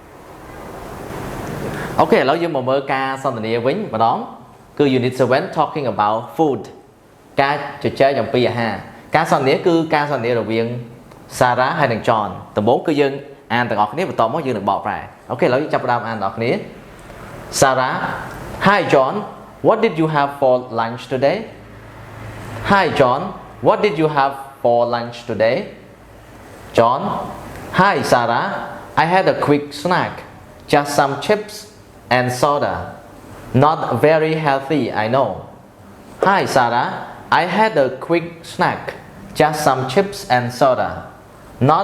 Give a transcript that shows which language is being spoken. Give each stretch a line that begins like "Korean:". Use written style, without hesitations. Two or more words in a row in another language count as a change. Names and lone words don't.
Khmer: អូខេឥឡូវយើងមកមើលការសន្ទនាវិញម្ដងគឺ
English: unit 7 talking about food
Khmer: ការជជែកអំពីអាហារការសន្ទនាគឺការសន្ទនារវាង Sarah ហើយនិង John ដំបូងគឺយើងអានទាំងអស់គ្នាបន្ទាប់មកយើងនឹងបកប្រែអូខេឥឡូវយើង ចាប់ផ្ដើមអានទាំងអស់គ្នា
English: Sarah Hi John what did you have for lunch today Hi John what did you have for lunch today John Hi Sarah I had a quick snack just some chips and soda not very healthy I know Hi Sarah I had a quick snack just some chips and soda not